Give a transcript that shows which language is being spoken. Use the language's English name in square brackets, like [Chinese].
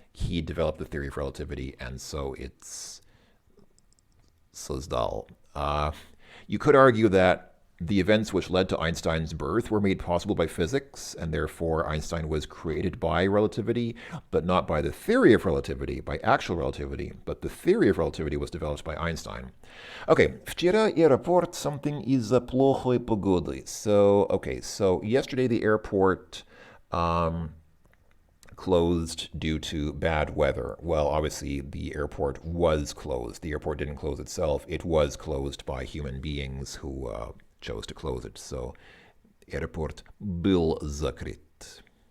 [English] He developed the theory of relativity, and so it's создал. You could argue that the events which led to Einstein's birth were made possible by physics, and therefore Einstein was created by relativity, but not by the theory of relativity, by actual relativity, but the theory of relativity was developed by Einstein. [Russian] Okay, вчера аэропорт something из-за плохой погоды. [English] So yesterday the airport closed due to bad weather. Well, obviously the airport was closed. The airport didn't close itself. It was closed by human beings who chose to close it. So airport [Russian] был закрыт.